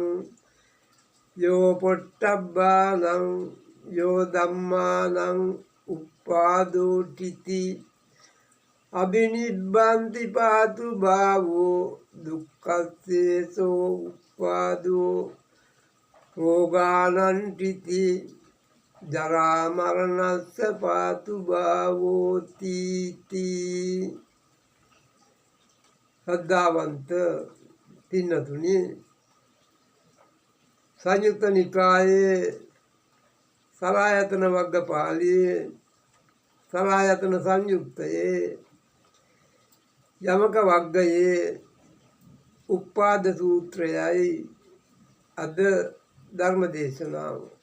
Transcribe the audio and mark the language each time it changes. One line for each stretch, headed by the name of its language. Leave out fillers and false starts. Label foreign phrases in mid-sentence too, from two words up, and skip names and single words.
Pali: යෝ පොට්ටබ්බානං යෝ ධම්මානං උප්පාදෝ ඨිති අබිනිබ්බන්ති පාතු භාවෝ දුක්ඛස්සේසෝ උප්පාදෝ රෝගානං ඨිති ජරා මරණස්ස පාතු භාවෝති තී.
Sinhala: ශ්‍රද්ධාවන්ත පින්නතුනි, සංයුත්ත නිකායේ සලායතන වග්ගපාළියේ සලායතන සංයුත්තයේ යමක වග්ගයේ උප්පාද සූත්‍රයයි අද ධර්ම දේශනාව.